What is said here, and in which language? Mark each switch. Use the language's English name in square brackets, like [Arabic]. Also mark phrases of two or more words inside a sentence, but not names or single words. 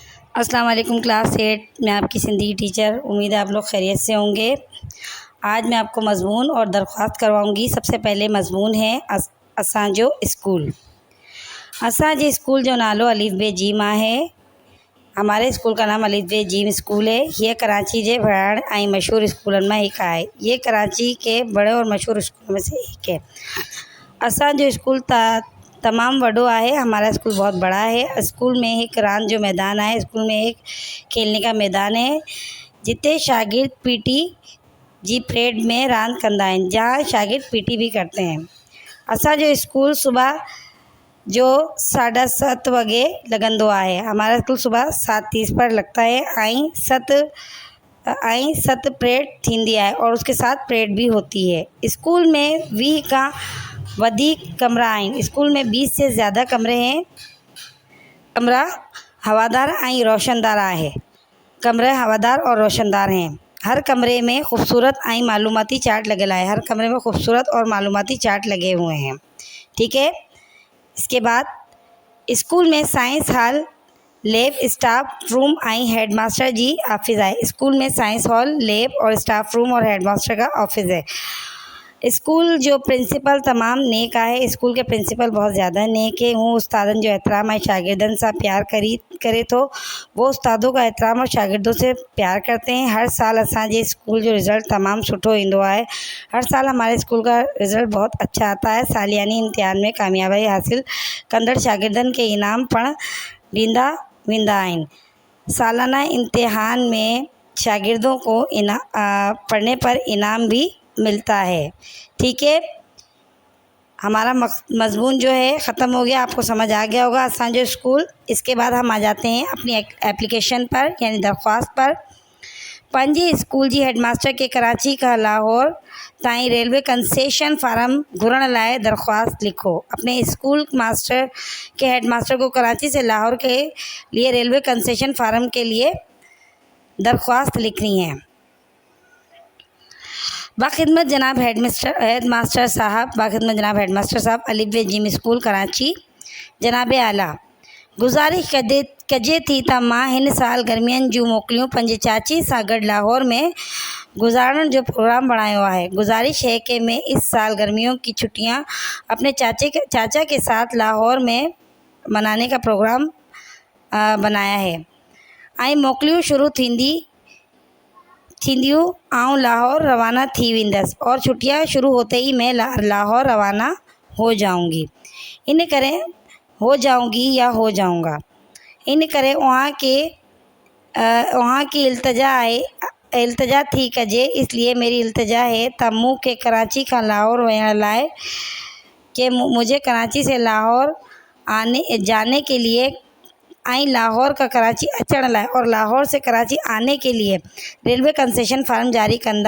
[Urdu] السلام علیکم کلاس 8 میں آپ کی زندگی ٹیچر۔ امید ہے آپ لوگ خیریت سے ہوں گے. آج میں آپ کو مضمون اور درخواست کرواؤں گی. سب سے پہلے مضمون ہے اسانجو اسکول. [Sindhi] असांजे स्कूल जो नालो अलिफ बे जीम है। [Urdu] ہمارے اسکول کا نام الف بے جیم اسکول ہے. [Sindhi] ये कराची जे बड़ा ऐं मशहूर स्कूलन में एक है। [Urdu] یہ کراچی کے بڑے اور مشہور اسکول میں سے ایک ہے. [Sindhi] असांजो स्कूल तमाम वॾो आहे। [Urdu] ہمارا اسکول بہت بڑا ہے۔ اسکول میں ایک [Sindhi] रांदि जो [Urdu] میدان ہے. اسکول میں ایک کھیلنے کا میدان ہے [Sindhi] जिते शागिर्द पीटी जी परेड में रांदि कंदा आहिनि, [Urdu] جہاں شاگرد پی ٹی بھی کرتے ہیں. [Sindhi] असांजो स्कूल सुबह जो 7:30 वगे लगंदो आहे। [Urdu] ہمارا اسکول صبح 7:30 پر لگتا ہے. [Sindhi] ऐं 7 परेड थींदी [Urdu] ہے اور اس کے ساتھ پریڈ بھی ہوتی ہے. [Sindhi] स्कूल में 20 का वधिक कमरा आहिनि। [Urdu] اسکول میں 20 سے زیادہ کمرے ہیں. [Sindhi] कमरा हवादार ऐं रोशनदार आहे। [Urdu] کمرے ہوادار اور روشندار ہیں. ہر کمرے میں خوبصورت ایں معلوماتی چارٹ لگے ہے. ہر کمرے میں خوبصورت اور معلوماتی چارٹ لگے ہوئے ہیں. ٹھیک ہے. اس کے بعد اسکول میں سائنس ہال، لیب، اسٹاف روم ایں ہیڈ ماسٹر جی آفس ہے. اسکول میں سائنس ہال، لیب اور اسٹاف روم اور ہیڈ ماسٹر کا آفس ہے. [Sindhi] स्कूल जो प्रिंसिपल तमाम नेक है। [Urdu] اسکول کے پرنسپل بہت زیادہ نیک ہے. [Sindhi] वो उस्तादन जो एहतराम है शागिर्दन से प्यार करे तो [Urdu] وہ استادوں کا احترام اور شاگردوں سے پیار کرتے ہیں. [Sindhi] हर साल असांजे स्कूल जो रिज़ल्ट तमाम सुठो ईंदो है। [Urdu] ہر سال ہمارے اسکول کا رزلٹ بہت اچھا آتا ہے. [Sindhi] सालियानी इम्तिहान में कामयाबी हासिल कंदड़ शागिर्दन के इनाम पण ॾींदा वेंदा आहिनि। [Urdu] سالانہ امتحان میں شاگردوں کو پڑھنے پر انعام بھی ملتا ہے. ٹھیک ہے. ہمارا مضمون جو ہے ختم ہو گیا. آپ کو سمجھ آ گیا ہوگا اسانجو اسکول۔ اس کے بعد ہم آ جاتے ہیں اپنی ایپلیکیشن پر یعنی درخواست پر. [Sindhi] पंहिंजे स्कूल जी हेडमास्टर के कराची का लाहौर ताईं रेलवे कंसेशन फार्म घुरण लाइ दरख्वास्त लिखो। [Urdu] اپنے اسکول ماسٹر کے ہیڈ ماسٹر کو کراچی سے لاہور کے لیے ریلوے کنسیشن فارم کے لیے درخواست لکھنی ہے. بخدمت جناب ہیڈ ماسٹر صاحب الف بے جیم اسکول کراچی. [Sindhi] जनाब आला गुज़ारिश कजे थी त मां हिन साल गर्मियन जूं मोकलियूं पंहिंजे चाची सां गॾु लाहौर में गुजारण जो प्रोग्राम बनायो है। [Urdu] گزارش ہے کہ میں اس سال گرمیوں کی چھٹیاں اپنے چاچا کے ساتھ لاہور میں منانے کا پروگرام بنایا ہے. [Sindhi] ऐं मोकलियूं शुरू थींदियूं आऊं लाहौर रवाना थी वेंदसि [Urdu] اور چھٹیاں شروع ہوتے ہی میں لاہور روانہ ہو جاؤں گی. [Sindhi] इन करे [Urdu] ہو جاؤں گی یا ہو جاؤں گا. [Sindhi] इन करे [Urdu] وہاں کی [Sindhi] इल्तजा थी कजे। [Urdu] اس لیے میری التجا ہے [Sindhi] त मूंखे कराची का लाहौर वञण लाइ [Urdu] کہ مجھے کراچی سے لاہور جانے کے لیے [Sindhi] ऐं लाहौर का कराची अचण लाइ [Urdu] اور لاہور سے کراچی آنے کے لیے [Sindhi] रेलवे कंसेशन फार्म जारी कंदा।